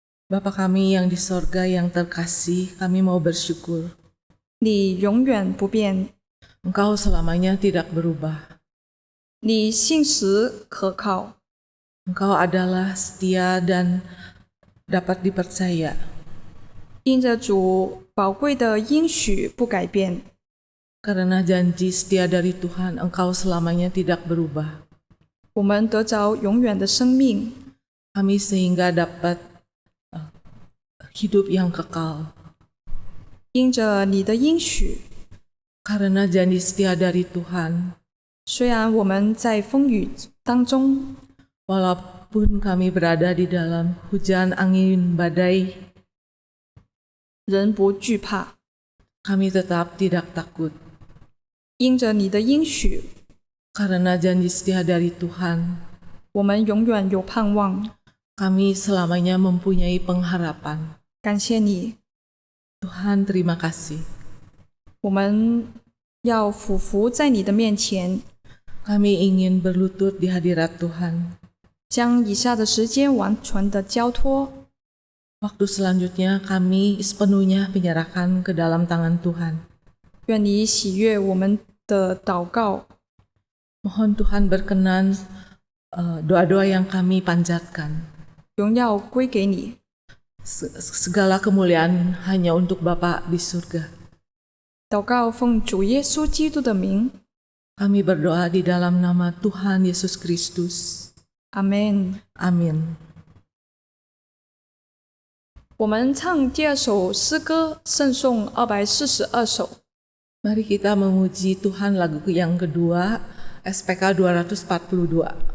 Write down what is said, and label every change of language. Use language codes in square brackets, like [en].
[id] Bapa kami yang di sorga yang terkasih, kami mau bersyukur. [zh] 你永远不变， [id] Engkau selamanya tidak berubah. [zh] 你信实可靠， [id] Engkau adalah setia dan dapat dipercaya. [zh] 因着主宝贵的应许不改变， [id] Karena janji setia dari Tuhan, Engkau selamanya tidak berubah. [zh] 我们得着永远的生命。 [id] Kami sehingga dapat hidup yang kekal. [zh] 因着你的应许， [id] Karena janji setia dari Tuhan, [zh] 虽然我们在风雨当中， [id] walaupun kami berada di dalam hujan angin badai, [zh] 仍不惧怕。 [id] kami tetap tidak takut. [zh] 因着你的应许， [id] Karena janji setia dari Tuhan, [zh] 我们永远有盼望。 [id] kami selamanya mempunyai pengharapan. [zh] 感谢你， [id] Tuhan, terima kasih. [zh] 我们要俯伏在你的面前， [id] Kami ingin berlutut di hadirat Tuhan. [zh] 将以下的时间完全的交托。 [id] Waktu selanjutnya kami sepenuhnya menyerahkan ke dalam tangan Tuhan. [zh] 愿你喜悦我们的祷告， [id] Mohon Tuhan berkenan doa-doa yang kami panjatkan. [zh] 荣耀归给你。 [id] Segala kemuliaan hanya untuk Bapa di surga. [zh] 祷告奉主耶稣基督的名， [id] Kami berdoa di dalam nama Tuhan Yesus Kristus. [zh] 阿门。 [id] Amin. [zh] 我们唱第二首诗歌，圣颂242首。 [id] Mari kita memuji Tuhan lagu yang kedua, SPK 242.